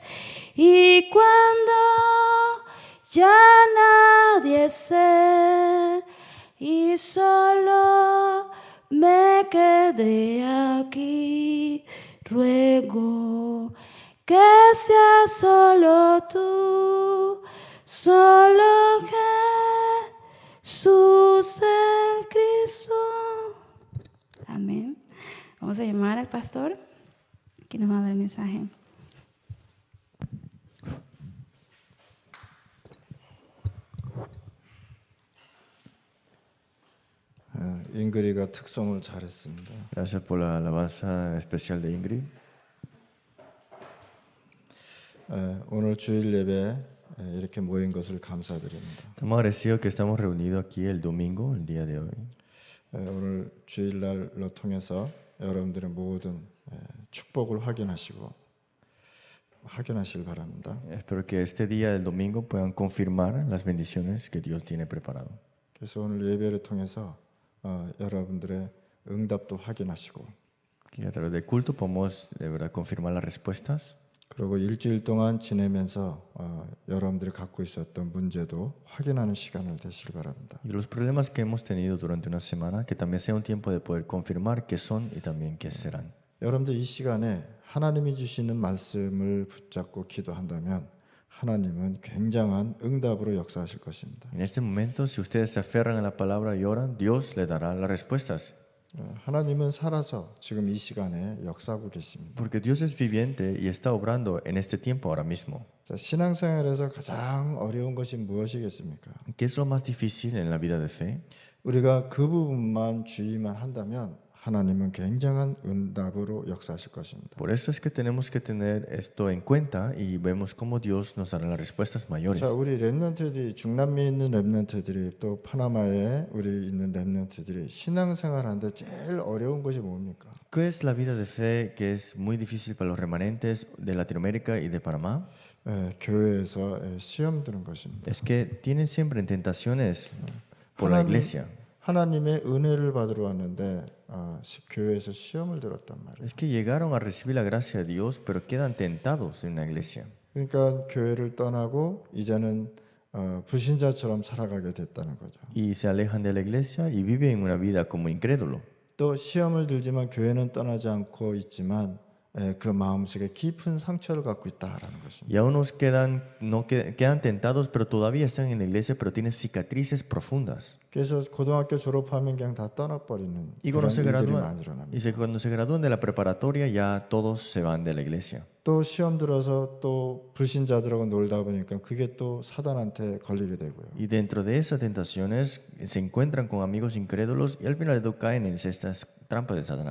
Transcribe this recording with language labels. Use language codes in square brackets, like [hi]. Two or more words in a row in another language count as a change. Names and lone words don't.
[es] Y cuando ya nadie esté y solo me quedé aquí, ruego que sea solo tú, solo Jesús el Cristo. Amén. Vamos a llamar al pastor que nos va a dar el mensaje. [ko] 잉그리가 특성을 잘했습니다. [es] Gracias por la alabanza especial de Ingrid. [ko] 오늘 주일 예배 이렇게 모인 것을 감사드립니다. [es] Estamos agradecidos que estamos reunidos aquí el domingo, el día de hoy. [ko] 오늘 주일날로 통해서 여러분들의 모든 축복을 확인하시길 바랍니다. [es] Espero que este día del domingo puedan confirmar las bendiciones que Dios tiene preparado. [ko] 그래서 오늘 예배를 통해서 여러분들의 응답도 확인하시고, [es] Que a través del culto podamos de verdad confirmar las respuestas. [ko] 그리고 일주일 동안 지내면서 여러분들이 갖고 있었던 문제도 확인하는 시간을 되시길 바랍니다. [es] Y los problemas que hemos tenido durante una semana, que también sea un tiempo de poder confirmar qué son y también qué serán. [ko] 여러분들 이 시간에 하나님이 주시는 말씀을 붙잡고 기도한다면 하나님은 굉장한 응답으로 역사하실 것입니다. [es] En este momento, si ustedes se aferran a la palabra y oran, Dios les dará las respuestas. [ko] 하나님은 살아서 지금 이 시간에 역사하고 계십니다. [es] Porque Dios es viviente y está obrando en este tiempo ahora mismo. [ko] 자, 신앙생활에서 가장 어려운 것이 무엇이겠습니까? [es] ¿Qué es lo más difícil en la vida de fe? [ko] 우리가 그 부분만 주의만 한다면 하나님은 굉장한 응답으로 역사하실 것입니다. [es] Por eso es que tenemos que tener esto en cuenta y vemos cómo Dios nos dará las respuestas mayores. [ko] 자, 우리 렘넌트들이 중남미에 있는 렘넌트들이 또 파나마에 우리 있는 렘넌트들이 신앙생활하는데 제일 어려운 것이 뭡니까? [es] ¿Qué es la vida de fe que es muy difícil para los remanentes de Latinoamérica y de Panamá? [ko] 교회에서 시험 드는 것입니다. [es] Es que tienen siempre tentaciones por la iglesia. [ko] 하나님의 은혜를 받으러 왔는데 교회에서 시험을 들었단 말이에요. [es] Es que llegaron a recibir la gracia de Dios, pero quedan tentados en la iglesia. [ko] 그러니까 교회를 떠나고 이제는 불신자처럼 살아가게 됐다는 거죠. [es] Y se alejan de la iglesia y viven una vida como incrédulo. [ko] 또 시험을 들지만 교회는 떠나지 않고 있지만 그 마음속에 깊은 상처를 갖고 있다라는 것입니다. [es] Y aún nos quedan tentados, pero todavía están en la iglesia, pero tienen cicatrices profundas. [ko] 그래서 고등학교 졸업하면 그냥 다 떠나버리는 [es] Y [ko] 그런 [es] cuando [ko] 일들이 많이 일어납니다. [es] cuando se gradúan de la preparatoria, ya todos se van de la iglesia. [ko] 또 시험 들어서 또 불신자들하고 놀다 보니까 그게 또 사단한테 걸리게 되고요. [es] Y dentro de esas tentaciones se encuentran con amigos incrédulos y al final caen en estas trampas de Satanás.